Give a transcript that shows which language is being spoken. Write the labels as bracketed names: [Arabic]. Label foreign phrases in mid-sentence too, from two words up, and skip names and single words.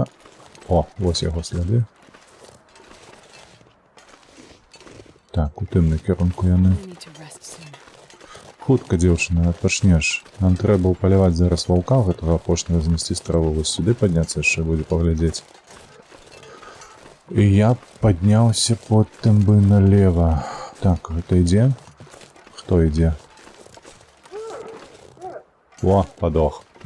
[Belarusian] О, вось яго сляды. Так, у тым накірунку яны. [English] I need to rest soon. [Belarusian] Хутка, дзяўчына, адпачнеш. Нам трэба ўпаляваць зараз ваўка, гэтага апошняга знесці страву. Вось сюды падняцца яшчэ будзе паглядзець. І я падняўся потым бы налево. Так, гэта ідзе? Хто ідзе? О, падох.